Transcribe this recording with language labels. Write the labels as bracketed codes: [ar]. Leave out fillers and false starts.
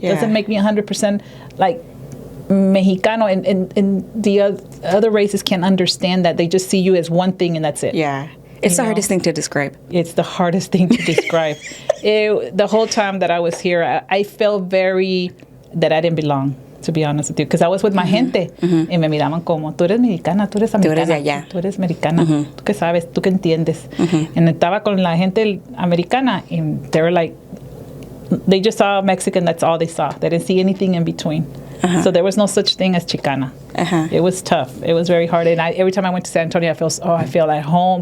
[en] It doesn't make me 100% like Mexicano, and the other races can't understand that. They just see you as one thing, and that's it. Yeah. It's the hardest thing to describe. It's the hardest thing to describe. The whole time that I was here, I felt that I didn't belong, to be honest with you, because I was with my gente, [es] y me miraban como, tú eres mexicana, tú eres americana, tú eres de allá, tú eres americana, tú que sabes, tú que entiendes. [en] And [es] estaba con la gente americana, [en] and they were like, they just saw Mexican, that's all they saw. They didn't see anything in between. So there was no such thing as Chicana. It was tough. It was very hard. And every time I went to San Antonio, I feel at home.